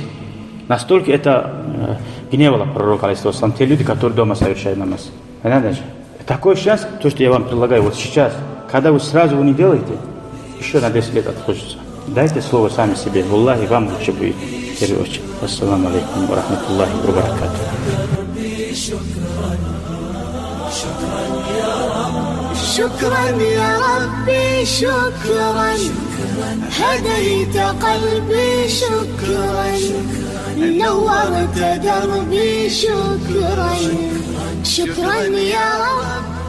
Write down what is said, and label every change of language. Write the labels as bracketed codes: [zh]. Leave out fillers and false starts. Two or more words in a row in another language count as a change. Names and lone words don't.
[ru] Настолько это гневало пророка, [ar] عليه الصلاة والسلام, [ru] те люди, которые дома совершают намаз. Понятно же? Такой шанс, то, что я вам предлагаю вот сейчас, когда вы сразу не делаете, еще на 10 лет отложится. Дайте слово сами себе. Аллахи, вам лучше будет. В первую очередь. [ar] السلام عليكم ورحمة الله وبركاته. شكرا يا ربي شكرا هديت قلبي شكرا نورت دربي شكرا شكرا يا رب